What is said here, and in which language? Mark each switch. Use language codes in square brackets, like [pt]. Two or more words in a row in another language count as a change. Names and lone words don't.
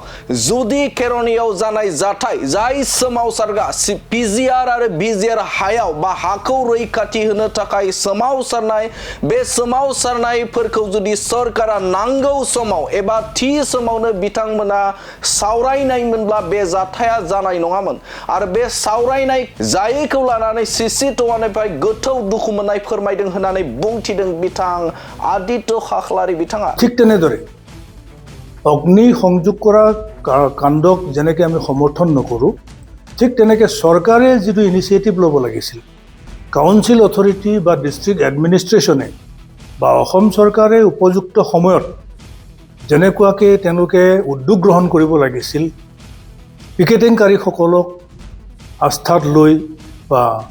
[brx] जुदि खेरनियाव जानाय जाथाय जाय सोमावसारगा पिजिआर आरो भिजिआर हायाव बा हाखौ रैखाथि होनो थाखाय सोमावसारनाय बे सोमावसारनायफोरखौ जुदि सरकारा नांगौ समाव एबा थि समावनो बिथांमोना सावरायनायमोनब्ला बे जाथाया जानाय नङामोन आरो बे सावरायनाय जायैखौ लानानै सिसि टवानिफ्राय गोथौ दुखु मोननाय फोरमायदों होननानै बुंथिदों बिथां आदित्य खाख्लारि बिथाङा [as] ঠিক তেনেদৰে অগ্নি সংযোগ কৰা কাণ্ডক যেনেকৈ আমি সমৰ্থন নকৰোঁ ঠিক তেনেকৈ চৰকাৰে যিটো ইনিচিয়েটিভ ল'ব লাগিছিল [en] council authority [as] বা [en] district administration [as] বা অসম চৰকাৰে উপযুক্ত সময়ত যেনেকুৱাকৈ তেওঁলোকে উদ্যোগ গ্ৰহণ কৰিব লাগিছিল পিকেটিংকাৰীসকলক আস্থাত লৈ বা